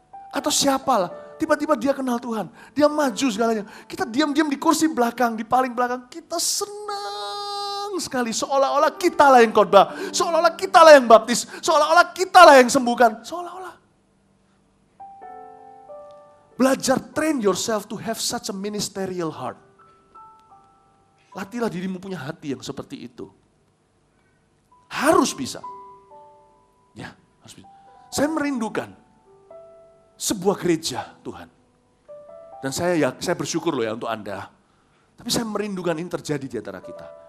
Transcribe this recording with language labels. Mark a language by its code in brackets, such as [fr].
[id] Atau siapalah, tiba-tiba dia kenal Tuhan, dia maju segalanya. Kita diam-diam di kursi belakang, di paling belakang, kita senang sekali. Seolah-olah kita lah yang khotbah, seolah-olah kita lah yang baptis, seolah-olah kita lah yang sembuhkan, seolah-olah. Belajar [en] train yourself to have such a ministerial heart. [id] Latihlah dirimu punya hati yang seperti itu. Harus bisa. Ya, harus bisa. Saya merindukan sebuah gereja Tuhan. Dan saya bersyukur loh ya untuk Anda. Tapi saya merindukan ini terjadi di antara kita.